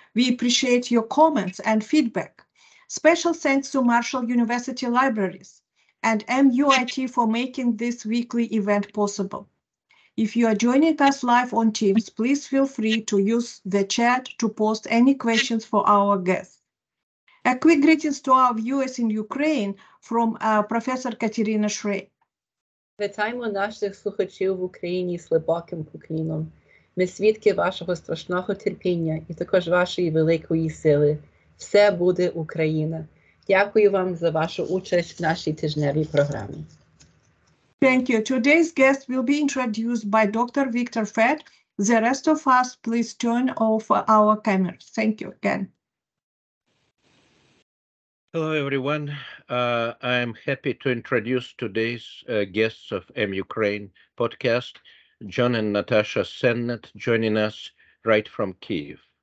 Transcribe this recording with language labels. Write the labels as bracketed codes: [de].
[en] We appreciate your comments and feedback. Special thanks to Marshall University Libraries and MUIT for making this weekly event possible. If you are joining us live on Teams, please feel free to use the chat to post any questions for our guests. A quick greetings to our viewers in Ukraine from Professor Katerina Shrey. [uk] Вітаємо наших слухачів в Україні з глибоким поклоном. Ми свідки вашого страшного терпіння і також вашої великої сили. Все буде Україна. Дякую вам за вашу участь в нашій тижневій програмі. [en] Thank you. Today's guest will be introduced by Dr. Victor Fett. The rest of us, please turn off our cameras. Thank you again. Hello, everyone. I'm happy to introduce today's guests of Ukraine podcast, John and Natasha SENNETT, joining us right from Kyiv.